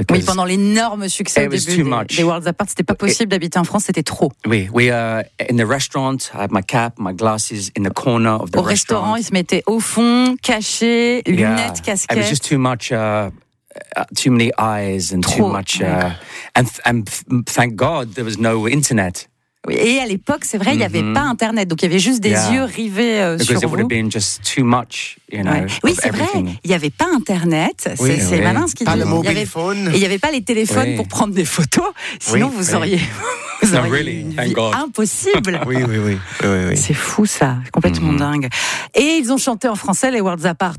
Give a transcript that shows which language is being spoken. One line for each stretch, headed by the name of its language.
French: Oui, pendant l'énorme succès au début des Worlds Apart, c'était pas possible d'habiter en France, c'était trop.
English: Oui, we in the restaurant, I had my cap, my glasses in the corner of the
French: au restaurant. Au restaurant, ils se mettaient au fond, cachés, lunettes, casquettes.
English: It was just too much. Too many eyes and
French: trop,
English: too much, and thank God there was no internet.
French: Et à l'époque, c'est vrai, il n'y avait pas internet, donc il y avait juste des yeux rivés sur vous.
English: Because it would have been just too much, you know.
French: Oui, c'est vrai, il n'y avait pas internet. C'est malin ce qu'il dit. Pas le
English: mobile phone.
French: Il n'y avait pas les téléphones pour prendre des photos. Sinon, auriez.
English: Non, really, thank God.
French: Impossible. Oui. C'est fou ça, complètement dingue. Et ils ont chanté en français les Worlds Apart.